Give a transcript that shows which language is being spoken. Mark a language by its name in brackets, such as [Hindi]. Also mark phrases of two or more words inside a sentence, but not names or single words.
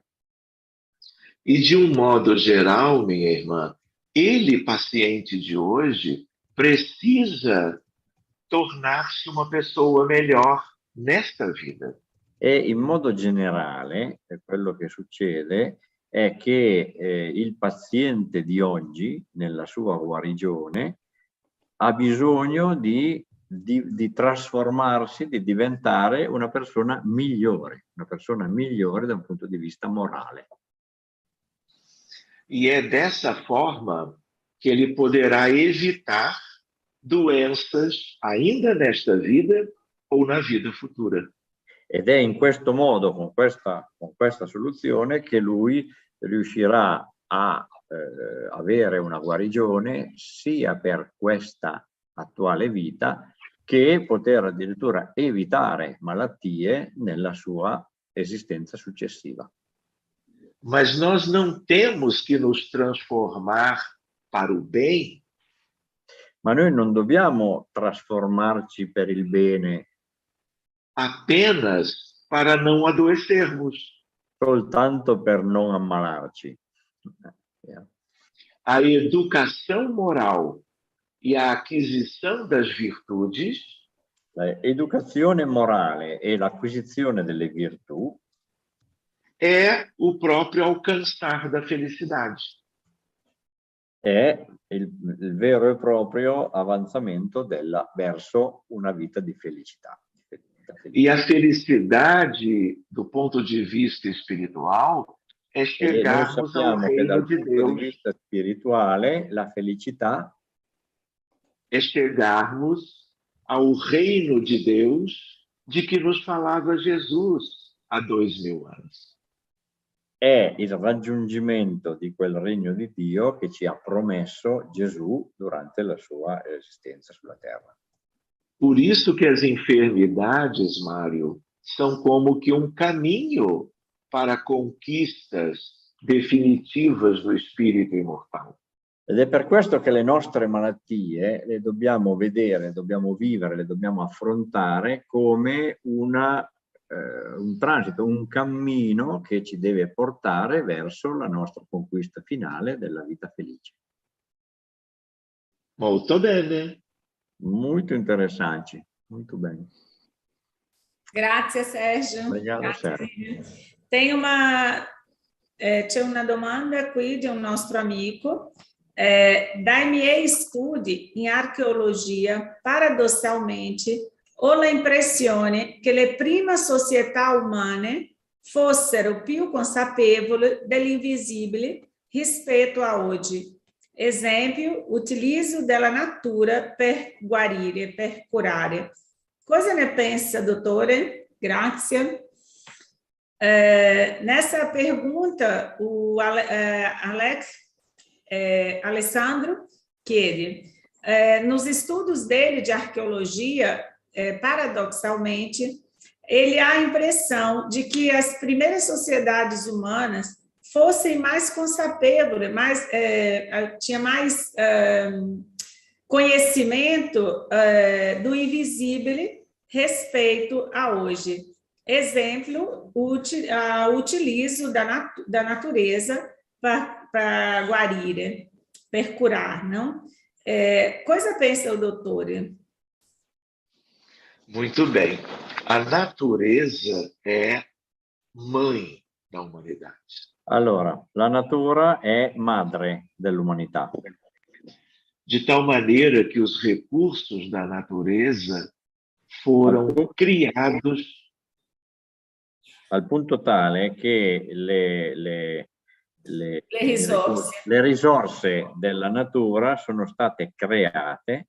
[Portuguese] E de um modo geral, minha irmã, ele, paciente de hoje, precisa tornar-se uma pessoa melhor nesta vida. [Italian] E in modo generale, quello che succede è che il paziente di oggi, nella sua guarigione, ha bisogno di trasformarsi, di diventare una persona migliore da un punto di vista morale. [Portuguese] E é dessa forma que ele poderá evitar doenças ainda nesta vida ou na vida futura. [Italian] Ed è in questo modo, con questa soluzione, che lui riuscirà a avere una guarigione sia per questa attuale vita che poter addirittura evitare malattie nella sua esistenza successiva. [Portuguese] Mas nós não temos que nos transformar para o bem. [Italian] Ma noi non dobbiamo trasformarci per il bene [Portuguese] apenas para não adoecermos. [Italian] Soltanto per non ammalarci. [Portuguese] A educação moral e a aquisição das virtudes, [Italian] l'educazione morale e l'acquisizione delle virtù [Portuguese] é o próprio alcançar da felicidade. [Italian] È il vero e proprio avanzamento verso una vita di felicità. [Portuguese] E a felicidade, do ponto de vista espiritual, é chegarmos ao reino de Deus. [Italian] Dal punto di vista spirituale, la felicità [Portuguese] é chegarmos ao reino de Deus de que nos falava Jesus há 2000 anos. [Italian] È il raggiungimento di quel regno di Dio che ci ha promesso Gesù durante la sua esistenza sulla terra. [Portuguese] Por isso que as enfermidades, Mário, são como que um caminho para conquistas definitivas do espírito imortal. [Italian] Ed è per questo che le nostre malattie le dobbiamo vedere, le dobbiamo vivere, le dobbiamo affrontare come un transito, un cammino che ci deve portare verso la nostra conquista finale della vita felice. Molto bene. [Portuguese] Muito interessante, muito bem. [Italian] Grazie Sergio. [Portuguese] Obrigado, Sergio. [Italian] C'è una domanda qui di un nostro amico. Dai miei studi in archeologia, paradossalmente, ho l'impressione che le prime società umane fossero più consapevoli dell'invisibile rispetto a oggi. Esempio, utilizzo della natura per guarire, per curare. Cosa ne pensa, dottore? Grazie. [Portuguese] Nessa pergunta, o Alessandro chiede, nos estudos dele de arqueologia, paradoxalmente, ele há a impressão de que as primeiras sociedades humanas fossem mais consapevole, tinha mais conhecimento do invisível respeito a hoje. Exemplo, o utilizo da natureza para guarire, per curar, não? [Italian] Cosa pensa [Portuguese] o doutor? Muito bem. A natureza é mãe da humanidade. [Italian] Allora, la natura è madre dell'umanità. [Portuguese] de tal maneira que os recursos da natureza foram criados [Italian] al punto tale che le risorse della natura sono state create.